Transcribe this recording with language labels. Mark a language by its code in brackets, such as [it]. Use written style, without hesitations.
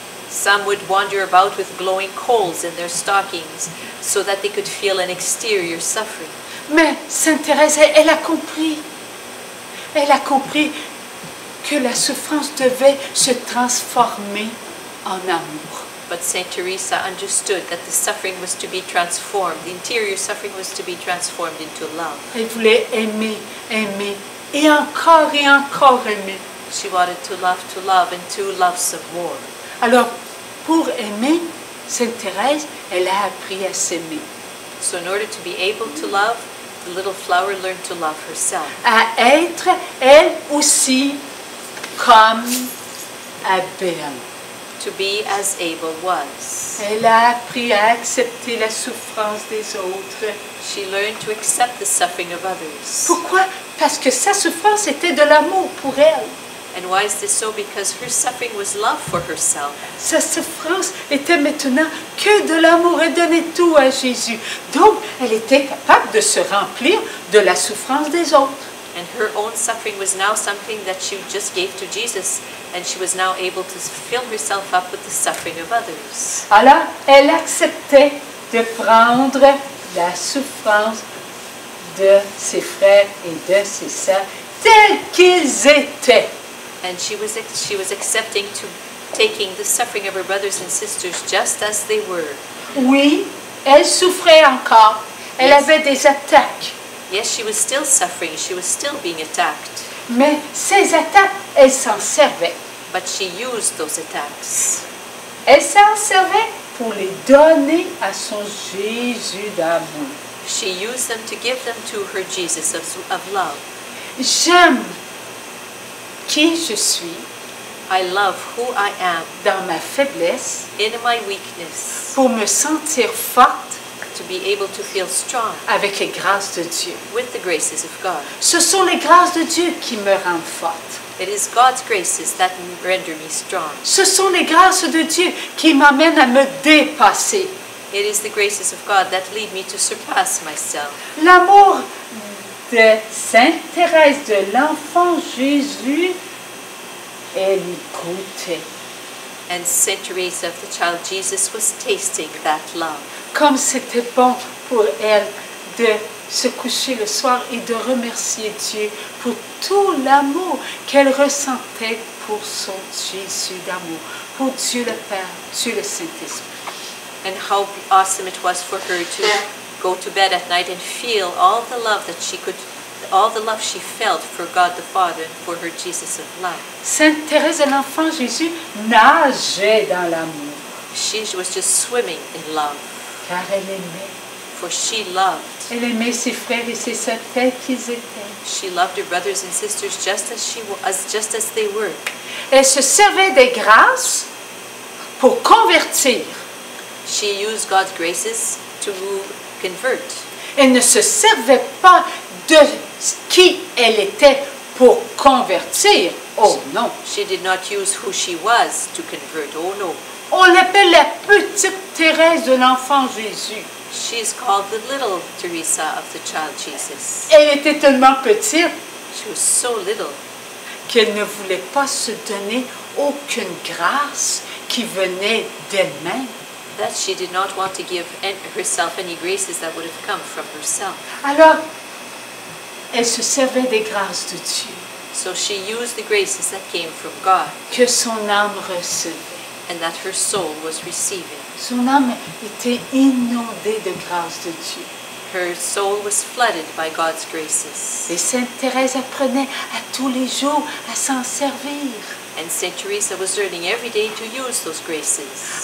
[en] Some would wander about with glowing coals in their stockings so that they could feel an exterior suffering. [fr] Mais Sainte Thérèse, elle a compris. Elle a compris que la souffrance devait se transformer en amour. [en] But Saint Teresa understood that the suffering was to be transformed. The interior suffering was to be transformed into love. [fr] Elle voulait aimer, aimer, et encore aimer. [en] She wanted to love, and to love some more. [fr] Alors, pour aimer, Sainte Thérèse, elle a appris à s'aimer. [en] So in order to be able to love, the little flower learned to love herself. [fr] À être, elle aussi, comme Abel. [en] To be as Abel was. [fr] Elle a appris à accepter la souffrance des autres. [en] She learned to accept the suffering of others. [fr] Pourquoi? Parce que sa souffrance était de l'amour pour elle. [en] And why is this so? Because her suffering was love for herself. [fr] Sa souffrance était maintenant que de l'amour. Elle donnait tout à Jésus. Donc, elle était capable de se remplir de la souffrance des autres. [en] And her own suffering was now something that she just gave to Jesus, and she was now able to fill herself up with the suffering of others. [fr] Alors, elle acceptait de prendre la souffrance de ses frères et de ses sœurs tels qu'ils étaient. [en] And she was accepting to taking the suffering of her brothers and sisters just as they were. [fr] Oui, elle souffrait encore. Elle [en] Yes. [fr] avait des attaques. [en] Yes, she was still suffering. She was still being attacked. [fr] Mais ces attaques, elle s'en servait. [en] But she used those attacks. [fr] Elle s'en servait pour les donner à son Jésus d'amour. [en] She used them to give them to her Jesus of love. [fr] J'aime qui je suis [en] I love who I am [fr] dans ma faiblesse [en] in my weakness [fr] pour me sentir forte [en] to be able to feel strong [fr] avec les grâces de Dieu. [en] with the graces of God. [fr] Ce sont les grâces de Dieu qui me rendent forte. [en] It is God's graces that render me strong. [fr] Ce sont les grâces de Dieu qui m'amènent à me dépasser. [en] It is the graces of God that lead me to surpass myself. [fr] L'amour de Sainte Thérèse de l'enfant Jésus, elle y goûtait. [en] And Saint Teresa of the child Jesus was tasting that love. [fr] Comme c'était bon pour elle de se coucher le soir et de remercier Dieu pour tout l'amour qu'elle ressentait pour son Jésus d'amour, pour Dieu le Père, Dieu le Saint-Esprit. [en] And how awesome it was for her to go to bed at night and feel all the love that she could, all the love she felt for God the Father and for her Jesus of love. [fr] Sainte Thérèse de l'enfant Jésus nageait dans l'amour, [en] She was just swimming in love, [fr] car elle aimait. [en] for she loved. [fr] Elle aimait ses frères et ses sœurs tels qu'ils étaient. [en] She loved her brothers and sisters just as they were. [fr] Elle se servait des grâces pour convertir. [en] She used God's graces to convert. [fr] Elle ne se servait pas de qui elle était pour convertir. Oh non. [en] She did not use who she was to convert. Oh no. [fr] On l'appelle la petite Thérèse de l'enfant Jésus. [en] She is called the little Teresa of the child Jesus. [fr] Elle était tellement petite [en] She was so little [fr] qu'elle ne voulait pas se donner aucune grâce qui venait d'elle-même. [en] that she did not want to give herself any graces that would have come from herself. [fr] Alors, elle se servait des grâces de Dieu [en] So she used the graces that came from God [fr] que son âme recevait. [en] and that her soul was receiving. [fr] Son âme était inondée de grâce de Dieu. [en] Her soul was flooded by God's graces. [fr] Et Sainte Thérèse apprenait à tous les jours à s'en servir. [en] And Saint Teresa was learning every day to use those graces.